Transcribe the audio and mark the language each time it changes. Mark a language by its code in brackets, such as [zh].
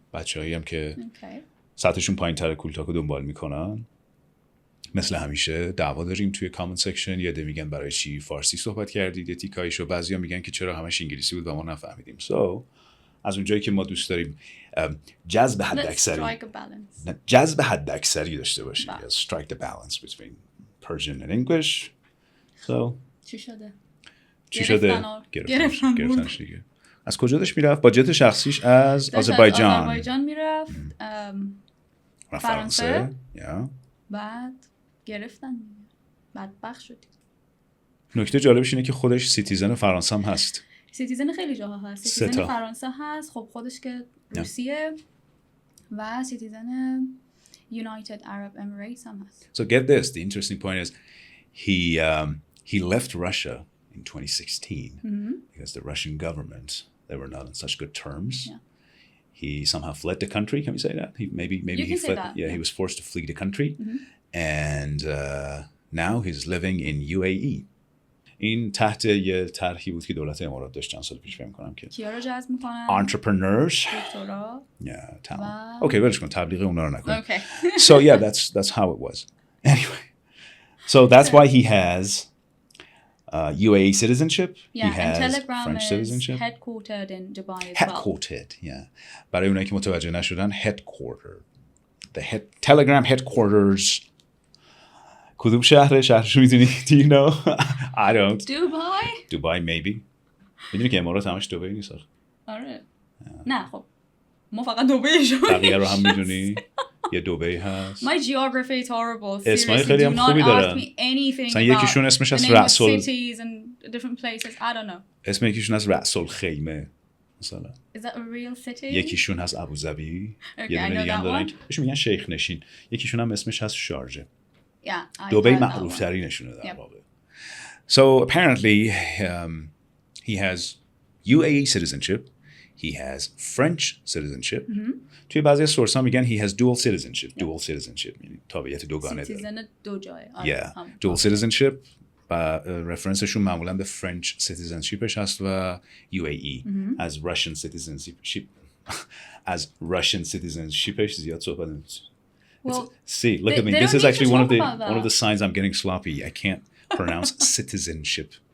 [fa] بچه‌هایی هم که سطحشون پایین‌تر کول تاکو دنبال میکنن. مثل همیشه دعوا داریم توی کامنت سکشن. یه عده میگن برای چی فارسی صحبت کردید یه تیکایشو، بعضیا میگن که چرا همش انگلیسی بود و ما نفهمیدیم. از اونجایی که ما دوست داریم جذب حداکثری داشته باشیم. [en] Strike the balance between Persian and English. [fa] چی شده؟ گرفتنش دیگه. از کجا داشت میرفت؟ با جت شخصیش از آذربایجان میرفت فرانسه. بعد گرفتن. بدبخت شدیم. نکته جالبش اینه که خودش سیتیزن فرانسه هم هست. سیتیزن خیلی جاها هست. سیتیزن فرانسه هست. خب خودش که روسیه و سیتیزن [en] United Arab Emirates [fa] هم هست. [en] So get this, the interesting point is he left Russia in 2016 because the Russian government, they were not on such good terms. Yeah. He somehow fled the country. Can we say that? Maybe he fled. Yeah, he was forced to flee the country, and now he's living in UAE. [fa] این تحت یه طرحی بود که دولت امارات داشت چند سال پیش فکر می‌کنم که کیا رو جذب می‌کنن؟ [en] entrepreneurs. [fa] دکترا. [en] Yeah, talent. [fa] Okay, ولش کن تبلیغ اونا رو نکن. [en] Okay. So yeah, that's how it was. Anyway, so that's why he has UAE citizenship. Yeah, he has and Telegram French is citizenship. headquartered in Dubai as well. Headquartered, yeah. [fa] برای اونایی که متوجه نشدن, headquartered. [en] Telegram headquarters. [fa] کدوم شهرشو میدونی؟ [en] Do you know? I don't. Dubai maybe. [fa] میدونی که امارات همش دبی نیست. آره. نه خب. ما فقط دبی شو. بقیه رو هم میدونی؟ یه دبی هست. [en] My geography is horrible. [fa] اسمای خیلی هم خوبی دارن. مثلا یکیشون اسمش از رأسل. [en] cities and different places. I don't know. [fa] اسم یکیشون از رأسل خیمه. مثلا. [en] Is that a real city? [fa] یکیشون هست ابوظبی. یه دونه دیگه هم دارن. بهشون میگن شیخ نشین. یکیشون هم اسمش هست شارجه. [en] Yeah. [fa] دبی معروف ترینشونه در واقع. [en] So apparently he has UAE citizenship. He has French citizenship. [fa] توی بعضی سورس ها میگن [en] he has dual citizenship. Dual citizenship [fa] یعنی تابعیت دوگانه داره. citizen دو جای. [en] Yeah. Dual citizenship [fa] و رفرنسشون معمولا به [en] French citizenshipش هست و UAE as Russian citizenship as Russian citizenshipش [fa] زیاد صحبت نمیشه. [en] Well, see, look at me. This is actually one of the signs I'm getting sloppy. I can't pronounce citizenship.